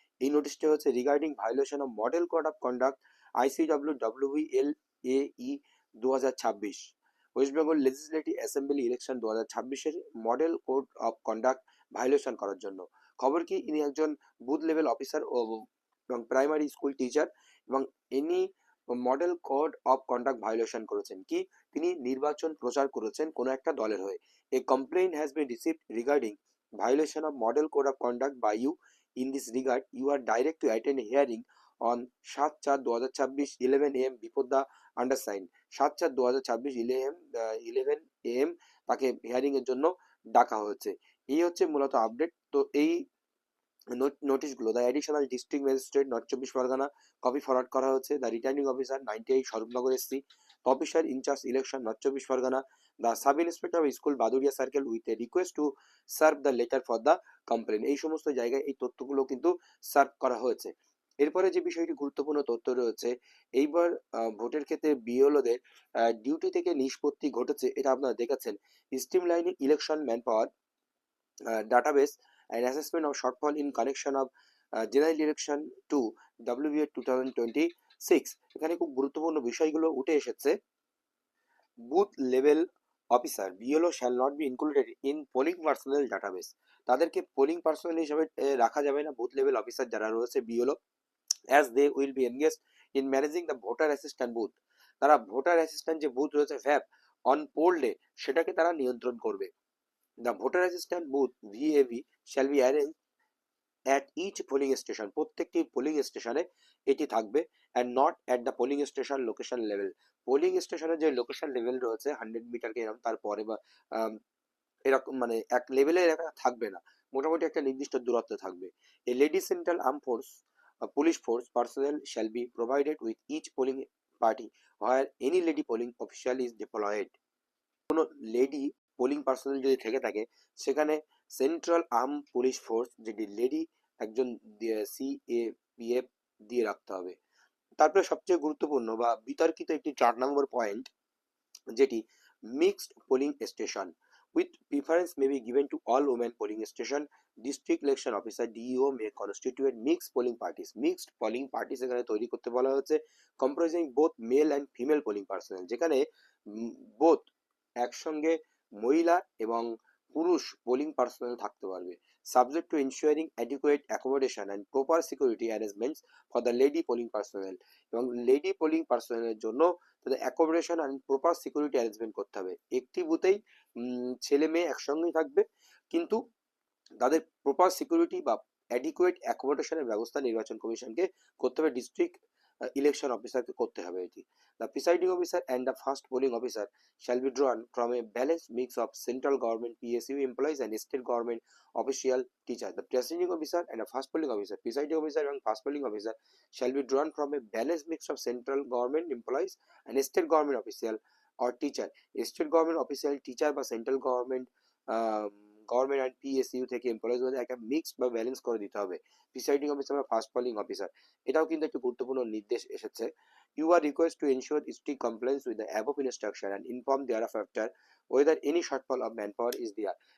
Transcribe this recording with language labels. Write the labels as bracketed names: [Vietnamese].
[Bangla] এই নোটিশটি হচ্ছে regarding violation of model code of conduct ICWWEL AE 2026, West Bengal legislative assembly election 2026-এর model code of conduct violation করার জন্য। খবর কি, ইনি একজন বুথ লেভেল অফিসার এবং প্রাইমারি স্কুল টিচার এবং ইনি model code of conduct violation করেছেন। কি, তিনি নির্বাচন প্রচার করেছেন কোনো একটা দলের হয়ে। [English] A complaint has been received regarding violation of model code of conduct by you. In this regard, you are direct to attend a hearing on 7/4/2026 11 AM before the undersigned। [Bangla] 7/4/2026 11 AM তাকে হিয়ারিং এর জন্য ডাকা হয়েছে। এই হচ্ছে মূলত update. তো এই নোটিশগুলো the additional district magistrate, north চব্বিশ পরগনা, কপি ফরওয়ার্ড করা হচ্ছে the returning officer 98, Swarupnagar SC, officer in charge election, north চব্বিশ Pargana, the sub inspector of school, Baduria circle, [English] With a request to serve the letter for the complain. [Bangla] এই সমস্ত জায়গায় এই তথ্যগুলো কিন্তু সার্ভ করা হয়েছে। এরপরে যে বিষয়টি গুরুত্বপূর্ণ তথ্য রয়েছে, এইবার ভোটের ক্ষেত্রে বিএলওদের ডিউটি থেকে নিষ্পত্তি ঘটেছে, এটা আপনারা দেখেছেন। [English] Streamlining election man power database and assessment of shortfall in connection of general election to WBA 2026। [Bangla] এখানে খুব গুরুত্বপূর্ণ বিষয়গুলো উঠে এসেছে। [English] Booth level officer BLO shall not be included in polling personnel database. [Bangla] তাদেরকে পোলিং পার্সোনাল হিসাবে রাখা যাবে না, বুথ লেভেল অফিসার যারা রয়েছে BLO, [English] As they will be engaged in managing the voter assistant booth. [Bangla] তারা ভোটার অ্যাসিস্ট্যান্ট যে booth রয়েছে ভ্যাপ অন পোল ডে, সেটাকে তারা নিয়ন্ত্রণ করবে। [English] The voter assistant booth VAV shall be arranged at each polling station। [Bangla] প্রত্যেকটি পোলিং স্টেশনে এটি থাকবে [English] and not at the polling station location level। [Bangla] Polling স্টেশনের যে লোকেশন লেভেল রয়েছে 100 মিটারকে এরকম তারপরে বা এরকম মানে এক লেভেলে থাকবে না, মোটামুটি একটা নির্দিষ্ট দূরত্বে থাকবে। [English] A lady central armed force police force personnel shall be provided with each polling party where any lady polling official is deployed। [Bangla] কোনো লেডি পোলিং পার্সোনাল যদি থেকে থাকে সেখানে সেন্ট্রাল আর্ম পুলিশ ফোর্স যেটি লেডি একজন CAPF দিয়ে রাখতে হবে। তারপরে সবচেয়ে গুরুত্বপূর্ণ বা বিতর্কিত একটি 4 নম্বর পয়েন্ট, যেটি [English] Mixed polling station with preference may be given to all women polling station. District election officer DEO may constitute mixed polling parties. [Bangla] Mixed polling parties এখানে তৈরি করতে বলা হয়েছে, [English] comprising both male and female polling personnel, [Bangla] যেখানে both একসঙ্গে মহিলা এবং পুরুষ পোলিং পার্সোনাল থাকতে পারবে। [English] Subject to ensuring adequate accommodation and proper security arrangements for the lady polling personnel. [Bangla] এবং লেডি পোলিং পার্সোনালের জন্য তাদের [English] accommodation and proper security arrangement [Bangla] করতে হবে। একটি বুথেই ছেলে মেয়ে একসঙ্গেই থাকবে, কিন্তু তাদের প্রপার সিকিউরিটি বা অ্যাডিকুয়েট অ্যাকোমোডেশনের ব্যবস্থা নির্বাচন কমিশনকে করতে হবে, ডিস্ট্রিক্ট ইলেকশন অফিসারকে করতে হবে এটি। [English] The presiding officer and the first polling officer shall be drawn from a balanced mix of central government PSU employees and state government official teachers। The presiding officer and the first polling officer, presiding officer and first polling officer shall be drawn from a balanced mix of central government employees and state government official or teacher। State government official, teacher [Bangla] বা central government government and PSU থেকে employees মধ্যে একটা mix বা balance করে দিতে হবে। Presiding officer বা first polling officer, এটাও কিন্তু একটি গুরুত্বপূর্ণ নির্দেশ এসেছে। [English] You are request to ensure strict compliance with the above instruction and inform thereafter whether any shortfall of manpower is there.